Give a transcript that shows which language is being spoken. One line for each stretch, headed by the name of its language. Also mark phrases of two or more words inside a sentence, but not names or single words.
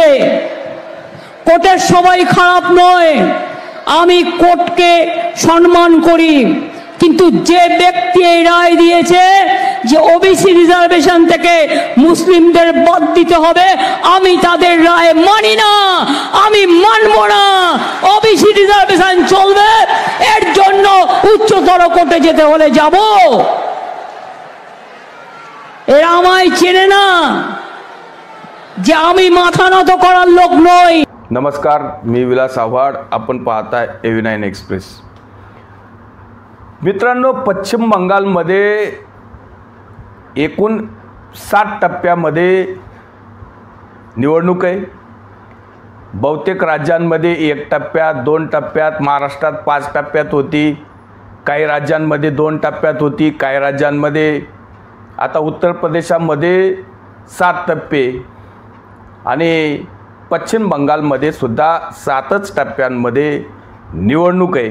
Bangla: কোর্টের সবাই খারাপ নয়, আমি কোর্টকে সম্মান করি, কিন্তু যে ব্যক্তি এই রায় দিয়েছে যে
English: OBC reservation
Bangla: থেকে মুসলিমদের বাদ দিতে হবে, আমি তাদের রায় মানি না, আমি মানব না।
English: OBC reservation
Bangla: চলবে, এর জন্য উচ্চতর কোর্টে যেতে হলে যাব। এরা আমায় চেনে না যে আমি माथा নত করার লোক নই।
Marathi: नमस्कार, मी विलास आव्हाड, आपण पाहताय AV9 एक्सप्रेस। मित्रांनो, पश्चिम बंगालमध्ये एकूण 7 टप्प्यामध्ये निवडणूक आहे। बहुतेक राज्यांमध्ये 1 टप्प्यात, 2 टप्प्यात, महाराष्ट्रात 5 टप्प्यात होती, काही राज्यांमध्ये 2 टप्प्यात होती, काही राज्यांमध्ये, आता उत्तर प्रदेशामध्ये 7 टप्पे आणि पश्चिम बंगालमध्ये सुद्धा 7च टप्प्यांमध्ये निवडणूक आहे।